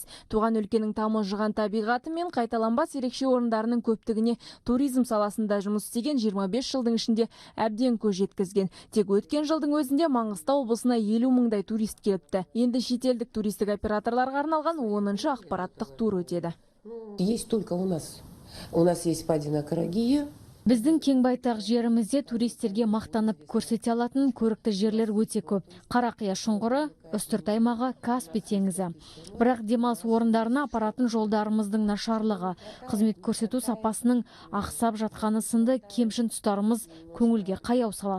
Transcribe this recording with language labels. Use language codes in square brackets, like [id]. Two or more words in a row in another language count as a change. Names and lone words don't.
[kk] Туған өлкенің тамылжыған табиғаты мен қайталанбас ерекше орындарының көптігіне туризм саласында жұмыс істеген 25 жылдың ішінде әбден көз жеткізген. Тек өткен жылдың өзінде Маңғыстау облысына 50 мыңдай турист келіпті. Енді шетелдік туристік операторларға арналған 10-шы ақпараттық тур өтеді. [ru] Есть только у нас. У нас есть Падина Карагия. [kk] Біздің кең байтақ жерімізде туристерге мақтанып көрсете алатын көрікті жерлер өте көп. Қарақия шұңғыры, үстірт аймағы, Каспий теңізі. Бірақ демалыс орындарына апаратын жолдарымыздың нашарлығы, қызмет көрсету сапасының ақсап жатқаны сынды кемшін тұстарымыз көңілге қаяу салады.